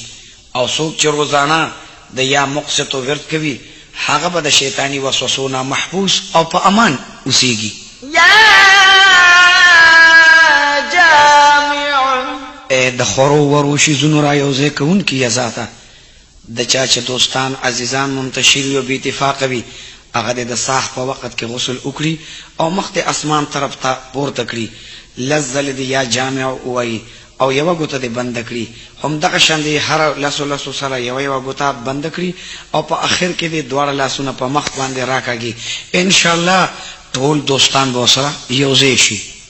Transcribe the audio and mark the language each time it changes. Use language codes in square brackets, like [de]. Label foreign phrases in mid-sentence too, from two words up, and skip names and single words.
[ps] او څوک چې روزانه د یا مقسط ورد کوي هغه به د شیطانی وسوسو نه محفوظ او په امان اوسېږي. یا جامع د خورو ورو شیزونو را یوځای کوونکي یا ذاته د چا چې دوستان عزیزان منتشر وي او بې اتفاقه وي هغه د ساح په وخت کې غسل وکړي او مخ د اسمان طرف ته پورته کړي لس ځلې د یا جامع ووایي او یوه ګوته دې بنده کړي همدغه شان دې هر لسو سره یوه ګوته بنده کړي او په آخر کې دې دواړه لاسونه په مخ باندې راکاږي انشاءالله ټول دوستان به ورسره یوځای شي